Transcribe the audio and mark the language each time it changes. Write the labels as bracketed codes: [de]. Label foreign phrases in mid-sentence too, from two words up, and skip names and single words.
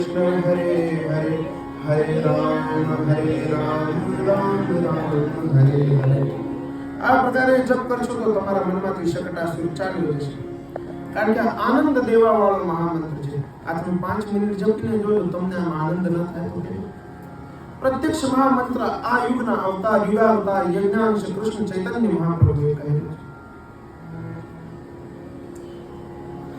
[sa] कृष्ण हरे हरे हरे राम राम राम हरे हरे। [gu] આ પ્રકારે જપ કરશો તો તમારા મનમાંથી શકટાસુર ચાલ્યો જશે, કારણ કે આનંદ દેવા વાળો મહામંત્ર છે. આ તમે 5 મિનિટ જપીને જોયો તમને આમ આનંદ ન થાય તો કેમ? પ્રત્યક્ષ મહામંત્ર આ યુગના અવતાર યુગાવતાર યજ્ઞાંશ કૃષ્ણ ચૈતન્ય મહાપ્રભુએ કહેલું છે.